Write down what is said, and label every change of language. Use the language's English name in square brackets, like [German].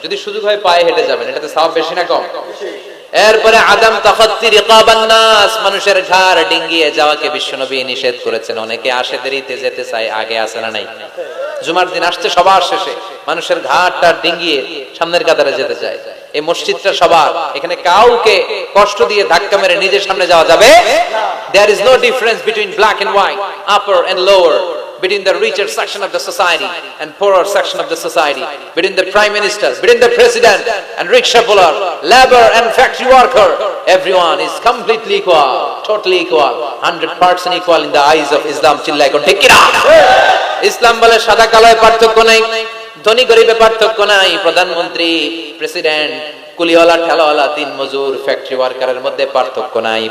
[Bangla] যদি সুযোগ হয় পায়ে হেঁটে যাবেন, এটাতে সওয়াব বেশি না কম? এরপরে আদম [Arabic] তাখাত্তি রিকাবান নাস, [Bangla] মানুষের ঘাড় ডিঙ্গিয়ে যাওয়াকে বিশ্বনবী নিষেধ করেছেন। অনেকে আসে দেরিতে যেতে চায়, আগে আসে না নাই? জুমার দিন আসছে সবার শেষে, মানুষের ঘাটটা ডিঙ্গিয়ে সামনের কাতারে যেতে চায়। এই মসজিদটা সবার, এখানে কাউকে কষ্ট দিয়ে ধাক্কা মেরে নিজের সামনে যাওয়া যাবে না। [English] There is no difference between black and white, upper and lower, between the richer section of the society and poorer section of the society, between the prime minister, between the president and rickshaw puller, labor and factory worker. Everyone is completely equal, totally equal, 100% equal in the eyes of Islam. [Bangla] চিল্লায় কোন ঠিক কিনা? ইসলাম বলে সাদা কালোয় পার্থক্য নাই, ধনী গরিবে পার্থক্য নাই, প্রধানমন্ত্রী, প্রেসিডেন্ট, কুলিওয়ালা, ঠেলাওয়ালা, দিন মজুর, ফ্যাক্টরি ওয়ার্কারের মধ্যে পার্থক্য নাই।